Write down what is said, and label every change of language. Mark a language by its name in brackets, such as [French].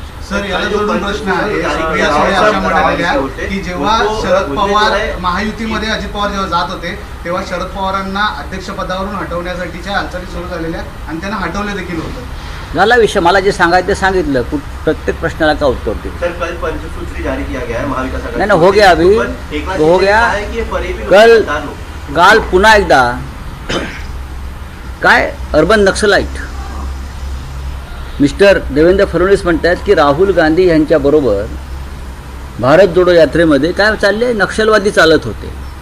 [Marathi] Sir, याला जोडून प्रश्न आहे. सुप्रिया सुळे अशा म्हणाल्या की जेव्हा शरद पवार महायुतीमध्ये अजित पवार जेव्हा जात होते तेव्हा शरद पवारांना अध्यक्षपदावरून हटवण्यासाठीच्या हालचाली सुरू झालेल्या आणि त्यांना हटवले देखील होतं. झाला विषय. मला जे सांगायचं ते सांगितलं. प्रत्येक प्रश्नाला का उत्तर देऊ? [Hindi] सर, कल पंचसूत्री जारी किया गया है महाविकास आघाड़ी. नहीं, हो गया अभी, हो गया. [Marathi] काल पुन्हा एकदा काय urban naxalite mister Devendra Fadnavis म्हणतात की राहुल गांधी यांच्याबरोबर भारत जोडो यात्रेमध्ये काय चालले, नक्षलवादी चालत होते.